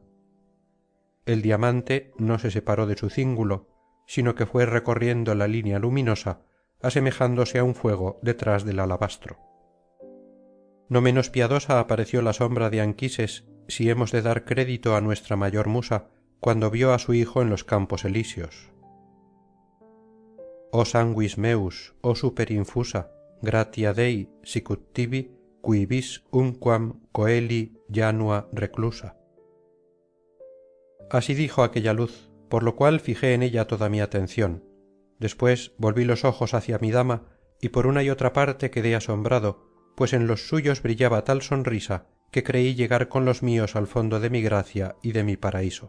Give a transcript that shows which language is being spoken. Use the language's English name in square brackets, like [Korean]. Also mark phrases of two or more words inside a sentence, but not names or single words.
[Spanish] El diamante no se separó de su cíngulo, sino que fue recorriendo la línea luminosa, asemejándose a un fuego detrás del alabastro. No menos piadosa apareció la sombra de Anquises, si hemos de dar crédito a nuestra mayor musa, cuando vio a su hijo en los campos elíseos. [Latin] «O sanguis meus, o super infusa, gratia Dei, sicut tibi, qui vis unquam coeli janua reclusa». [Spanish] Así dijo aquella luz, por lo cual fijé en ella toda mi atención. Después volví los ojos hacia mi dama, y por una y otra parte quedé asombrado, pues en los suyos brillaba tal sonrisa que creí llegar con los míos al fondo de mi gracia y de mi paraíso.